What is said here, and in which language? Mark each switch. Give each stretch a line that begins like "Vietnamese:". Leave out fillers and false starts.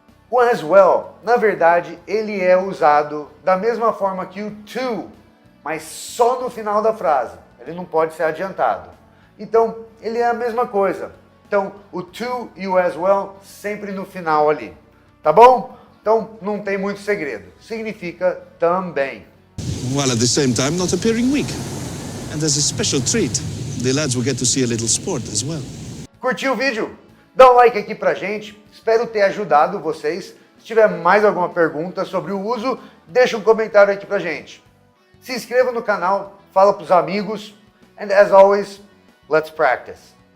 Portuguese: O as well, na verdade, ele é usado da mesma forma que o to, mas só no final da frase. Ele não pode ser adiantado. Então, ele é a mesma coisa. Então, o to e o as well sempre no final ali. Tá bom? Então, não tem muito segredo. Significa também.
English: While at the same time not appearing weak. And as a special treat, the lads will get to see a little sport as well.
Portuguese: Curtiu o vídeo? Dá um like aqui pra gente. Espero ter ajudado vocês. Se tiver mais alguma pergunta sobre o uso, deixa um comentário aqui pra gente. Se inscreva no canal, fala pros amigos.
English: And as always, let's practice.